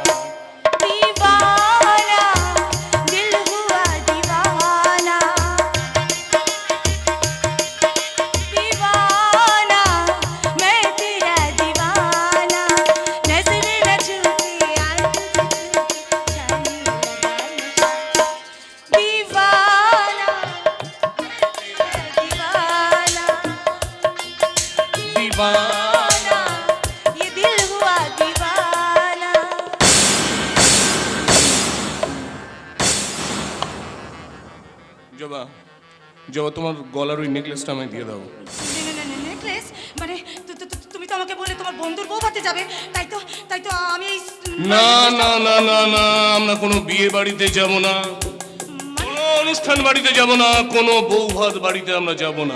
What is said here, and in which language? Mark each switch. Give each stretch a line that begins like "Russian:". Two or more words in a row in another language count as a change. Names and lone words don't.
Hindi: दीवाना दिल हुआ दीवाना, दीवाना मैं तेरा दीवाना, नजर न छूटे आए तुझे जाने लगा नशा। दीवाना दीवाना दीवाना ये दिल हुआ दीवाना।
Bangla: জবা, জবা তোমার গলার ওই নেকলেসটা আমায় দিয়ে দাও। নেকলেস মানে তুমি তো আমাকে বলে তোমার বন্ধুর বউ ভাতে যাবে, তাই তো আমি এই না না না না না, আমরা কোনো বিয়ে বাড়িতে যাব না, কোনো অনুষ্ঠান বাড়িতে যাব না, কোনো বউ ভাত বাড়িতে আমরা যাব না।